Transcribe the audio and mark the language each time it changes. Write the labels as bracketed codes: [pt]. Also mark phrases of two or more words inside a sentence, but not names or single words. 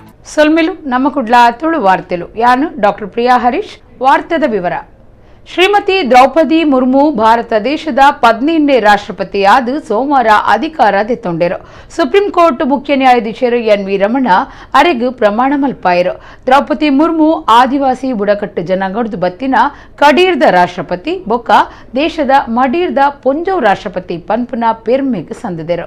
[tcy] ಸೊಲ್ಮೆಲು ನಮ್ಮ ಕುಡ್ಲ ತುಳು ವಾರ್ತೆಲು ಯಾನು ಡಾಕ್ಟರ್ ಪ್ರಿಯಾ ಹರೀಶ್ ವಾರ್ತೆದ ವಿವರ ಶ್ರೀಮತಿ ದ್ರೌಪದಿ ಮುರ್ಮು ಭಾರತ ದೇಶದ 15ನೇ ರಾಷ್ಟ್ರಪತಿಯಾದ ಸೋಮವಾರ ಅಧಿಕಾರ ತೆತ್ತೊಂಡೆರು. ಸುಪ್ರೀಂ ಕೋರ್ಟ್ ಮುಖ್ಯ ನ್ಯಾಯಾಧೀಶರು ಎನ್.ವಿ. ರಮಣ ಅರೆಗು ಪ್ರಮಾಣ ಮಲ್ಪಾಯರು. ದ್ರೌಪದಿ ಮುರ್ಮು ಆದಿವಾಸಿ ಬುಡಕಟ್ಟು ಜನಾಂಗದ ಬತ್ತಿನ ಕಡೀರ್ದ ರಾಷ್ಟ್ರಪತಿ ಬೊಕ್ಕ ದೇಶದ ಮಡೀರ್ದ ಪೊಂಜೌ ರಾಷ್ಟ್ರಪತಿ ಪನ್ಪುನ ಪೆರ್ಮೆಗ್ ಸಂದಿದರು.